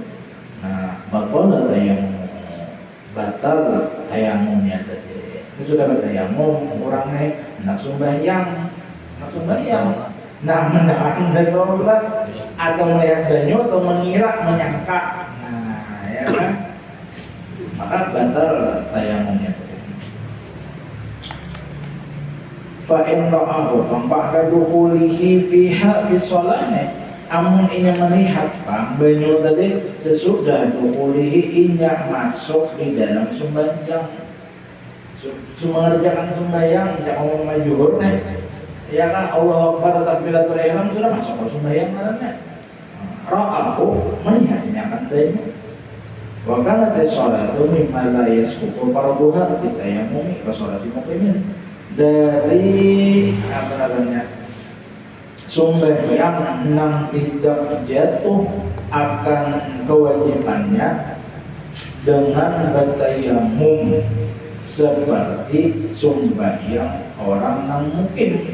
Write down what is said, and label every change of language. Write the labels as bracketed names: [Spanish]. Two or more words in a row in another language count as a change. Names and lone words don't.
[Banjar] Nah, batal tayamumnya tadi. Itu sudah bertayamum, orangnya nak sembahyang. Nah, mendapatkan sholat atau melihat banyu atau mengira, menyangka. Nah, ya kan? Maka batal tayamumnya tadi. [Arabic] فإن رآه بعد دخوله فيها بصلاة, [Banjar] amun inya melihat banyu tadi sesudah dukhulihi inya masuk di dalam sembahyang, mengerjakan sembahyang, tidak mau majuhur nih, ya kan, [Arabic] الله أكبر تكبيرة الإحرام [Banjar] sudah masuk ke sembahyang karena ra'ahu melihatnya akan banyu. [Arabic] وكانت الصلاة مما لا يسقط فرضها بالتيمم كصلاة مقيم, [Banjar] dari apa namanya sembahyang yang tidak jatuh akan kewajibannya dengan bertayamum seperti sembahyang orang yang mungkin